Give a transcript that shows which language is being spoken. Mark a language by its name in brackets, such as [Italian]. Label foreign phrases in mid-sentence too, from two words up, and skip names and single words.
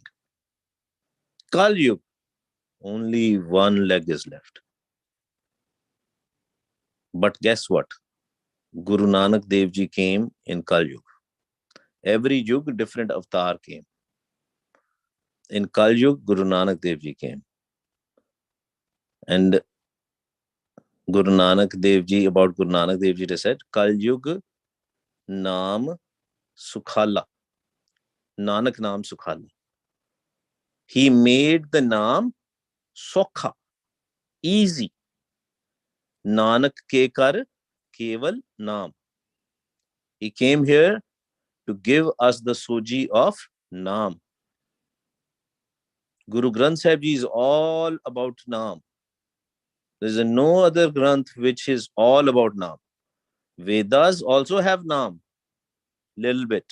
[English] Kal Yug, only 1 leg is left. But guess what? Guru Nanak Dev Ji came in Kal Yug. Every yug, different avatar came. In Kal Yug, Guru Nanak Dev Ji came. And Guru Nanak Dev Ji, about Guru Nanak Dev Ji, they said, [Punjabi] ਕਲ ਜੁਗ ਨਾਮ ਸੁਖਾਲਾ. ਨਾਨਕ ਨਾਮ ਸੁਖਾਲਾ. [English] He made the [Punjabi] ਨਾਮ ਸੋਖਾ, [English] easy. [Punjabi] ਨਾਨਕ ਕੇ ਕਰ ਕੇਵਲ ਨਾਮ. [English] He came here to give us the soji of Naam. Guru Granth Sahib Ji is all about Naam. There is no other Granth which is all about Naam. Vedas also have Naam, little bit.